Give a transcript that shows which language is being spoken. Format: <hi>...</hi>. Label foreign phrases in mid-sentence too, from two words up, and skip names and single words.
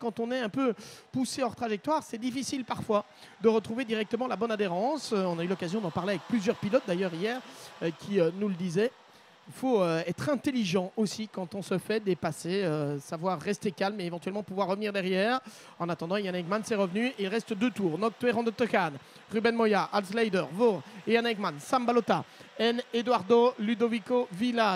<fr>Quand on est un peu poussé hors trajectoire, c'est difficile parfois de retrouver directement la bonne adhérence. On a eu l'occasion d'en parler avec plusieurs pilotes d'ailleurs hier qui nous le disaient. Il faut être intelligent aussi quand on se fait dépasser, savoir rester calme et éventuellement pouvoir revenir derrière. En attendant, Jan Eijkmans est revenu. Il reste 2 tours.</fr> <nl>Nog 2 ronden te gaan. Ruben Moya als leider voor Jan Eijkmans, Sam Balota en Eduardo Ludovico Villa.</nl>